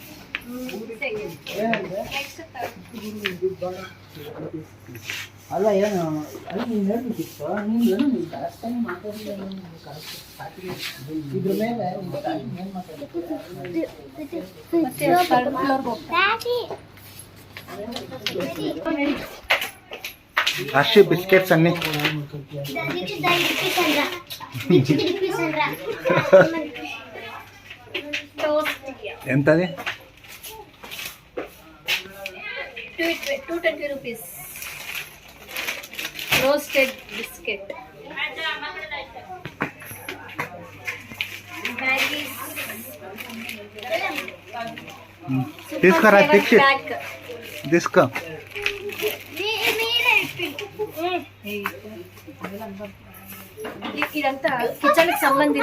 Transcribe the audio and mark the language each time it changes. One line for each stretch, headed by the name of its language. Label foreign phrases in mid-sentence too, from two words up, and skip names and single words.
Kannada: ಅಲ್ಲ ಏನು ಅಲ್ಲಿ ನೀನು ಹೇಳ್ಬೇಕಿತ್ತು. ನೀನು ಏನು ಕರೆಕ್ಟಾಗಿ ಮಾತಾಡಲಿಲ್ಲ. ಇದ್ರ ಮೇಲೆ ಏನು ಮಾತಾಡ್ತೀವಿ?
Telugu: ಅಷ್ಟು ಬಿಸ್ಕೆಟ್ಸ್ అన్ని ఎంతది?
English: 220 rupees. Roasted biscuit. Maggies.
Telugu: తీసుకురా తీసుకో.
Kannada: ಇದಂತ ಕಿಚನ್ಗೆ ಸಂಬಂಧಿತ.